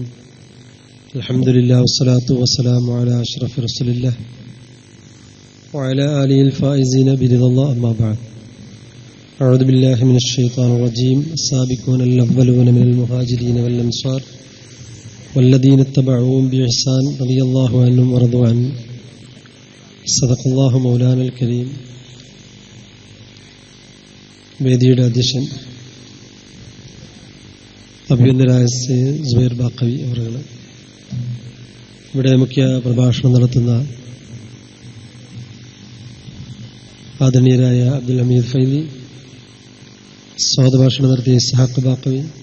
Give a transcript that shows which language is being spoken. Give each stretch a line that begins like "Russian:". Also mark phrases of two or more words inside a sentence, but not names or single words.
Arabic: الحمد لله والصلاة والسلام على أشرف رسول الله وعلى آله الفائزين برضا الله. أما بعد. أعوذ بالله من الشيطان الرجيم. السابقون الأولون من المهاجرين والأنصار والذين اتبعوهم بإحسان رضي الله عنهم ورضوا عنه. صدق الله مولانا الكريم.
Malayalam: വേദിയുടെ അധ്യക്ഷൻ അഭിനന്ദനായ സുബൈർ ബാഖവി അവர்கள், ഇവിടെ മുഖ്യ പ്രഭാഷണം നടത്തുന്ന ആദരണീയരായ അബ്ദുൽ ഹമീദ് ഫൈലി, സ്വാഗതഭാഷണം നടത്തിയ ഇസ്ഹാഖ് ബാഖവി,